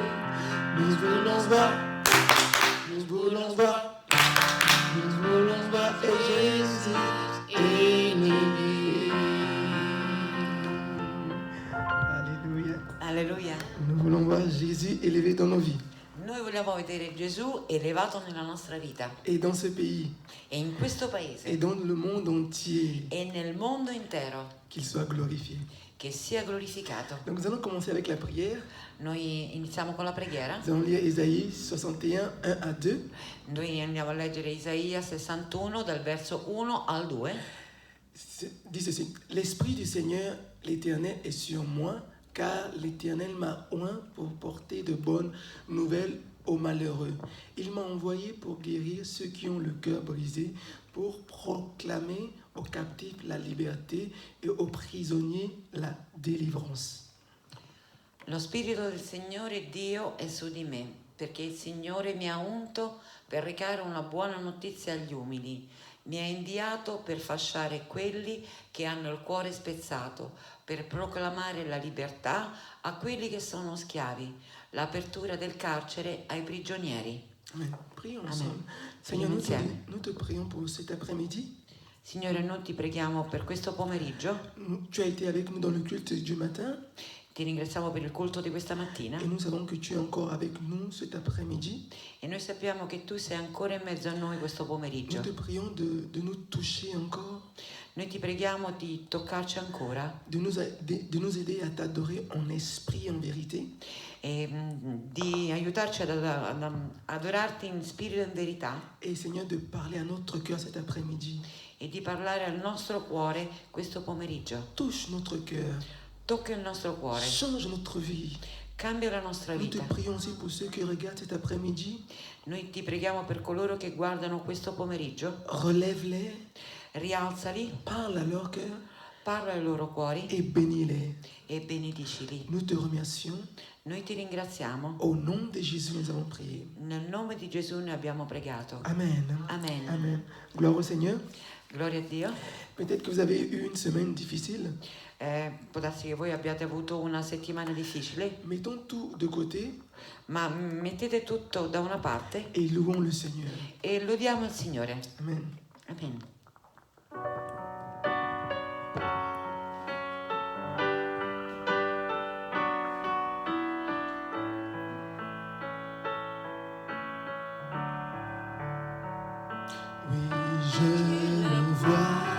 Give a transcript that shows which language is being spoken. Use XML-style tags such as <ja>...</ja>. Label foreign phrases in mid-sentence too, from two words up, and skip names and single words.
<fr>Nous voulons voir Jésus élevé. Alléluia.</fr> <it>Alleluia.</it> <fr>Nous voulons voir Jésus élevé dans nos vies</fr> <it>Noi vogliamo vedere Gesù elevato nella nostra vita</it> <fr>et dans ce pays</fr> <it>e in questo</it> <fr>et</fr> <it>paese</it> <fr>dans le monde entier,</fr> <it>e nel mondo intero,</it> <fr>qu'il soit glorifié.</fr> <it>che sia glorificato.</it> <fr>Donc nous allons commencer avec la prière.</fr> <it>Noi iniziamo con la preghiera.</it> <fr>Nous allons lire Ésaïe 61, 1 à 2.</fr> <it>Noi andiamo a leggere Isaia 61 dal verso 1 al 2.</it> <fr>Dit ceci: L'Esprit du Seigneur, l'Éternel, est sur moi, car l'Éternel m'a oint pour porter de bonnes nouvelles aux malheureux. Il m'a envoyé pour guérir ceux qui ont le cœur brisé, pour proclamer aux captifs la liberté et aux prisonniers la délivrance.</fr> <it>Lo Spirito del Signore Dio è su di me, perché il Signore mi ha unto per recare una buona notizia agli umili. Mi ha inviato per fasciare quelli che hanno il cuore spezzato, per proclamare la libertà a quelli che sono schiavi, l'apertura del carcere ai prigionieri.</it> <fr>Amen. Prions</fr> <it>Amen.</it> <fr>ensemble. Seigneur, nous</fr> <it>Insieme.</it> <fr>te prions pour cet après-midi.</fr> <it>Signore, noi ti preghiamo per questo pomeriggio,</it> <fr>Tu as été avec nous dans le culte du matin</fr> <it>ti ringraziamo per il culto di questa mattina</it> <fr>et nous savons que tu es encore avec nous cet après-midi.</fr> <it>e noi sappiamo che tu sei ancora in mezzo a noi questo</it> <fr>Nous</fr> <it>pomeriggio.</it> <fr>te prions de nous toucher encore,</fr> <it>Noi ti preghiamo di toccarci ancora</it> <fr>de nous aider à t'adorer en esprit et en vérité.</fr> <it>e di aiutarci ad adorarti in spirito e in verità.</it> <fr>Et Seigneur, de parler à notre cœur cet après-midi.</fr> <it>E di parlare al nostro cuore questo pomeriggio.</it> <fr>Touche notre cœur.</fr> <it>Tocca il nostro cuore.</it> <fr>Change notre vie.</fr> <it>Cambia la nostra</it> <fr>Nous te</fr> <it>vita.</it> <fr>prions aussi pour ceux qui regardent cet après-midi.</fr> <it>Noi ti preghiamo per coloro che guardano questo pomeriggio.</it> <fr>Relève-les.</fr> <it>Rialzali.</it> <fr>Parle à leur cœur.</fr> <it>Parla ai loro cuori.</it> <fr>Et bénis-les.</fr> <it>E benedicili.</it> <fr>Nous te remercions.</fr> <it>Noi ti ringraziamo.</it> <fr>Au nom de Jésus, nous avons prié.</fr> <it>Nel nome di Gesù ne abbiamo pregato.</it> <fr>Amen.</fr> <it>Amen.</it> <fr>Amen. Gloire au Seigneur.</fr> <it>Gloria a Dio.</it> <fr>Peut-être que vous avez eu une semaine difficile.</fr> <it>Può darsi che voi abbiate avuto una settimana difficile,</it> <fr>Mettons tout de côté</fr> <it>ma mettete tutto da una parte</it> <fr>et louons le Seigneur.</fr> <it>e lodiamo il Signore.</it> <fr>Amen.</fr> <it>Amen.</it> <fr>Oui, je le vois.</fr>